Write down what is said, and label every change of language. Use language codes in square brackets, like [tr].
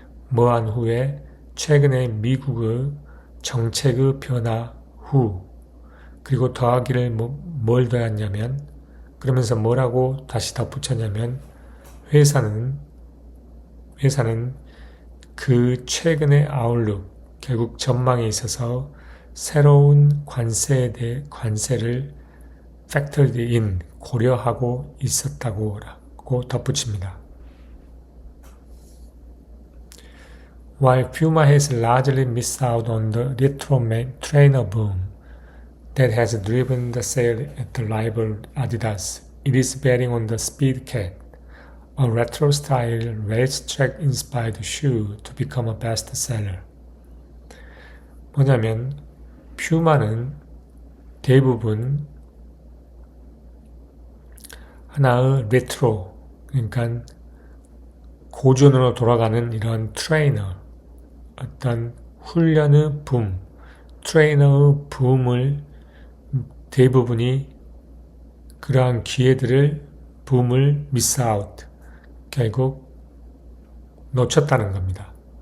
[ko] 뭐한 후에 최근에 미국의 정책의 변화 후, 그리고 더하기를 뭘 더했냐면, 그러면서 뭐라고 다시 덧붙였냐면 회사는 그 최근의 아웃룩, 결국 전망에 있어서 새로운 관세를 [en] factored in, [ko] 고려하고 있었다고 덧붙입니다. [en] While Puma has largely missed out on the retro trainer boom that has driven the sale at the rival Adidas, it is betting on the Speedcat, a retro-style racetrack-inspired shoe to become a best-seller. [ko] 뭐냐면 퓨마는 대부분 하나의 레트로, 그러니까 고전으로 돌아가는 이런 트레이너, 어떤 훈련의 트레이너의 붐을 대부분이 그러한 붐을 [en] miss out, [ko] 결국 놓쳤다는 겁니다.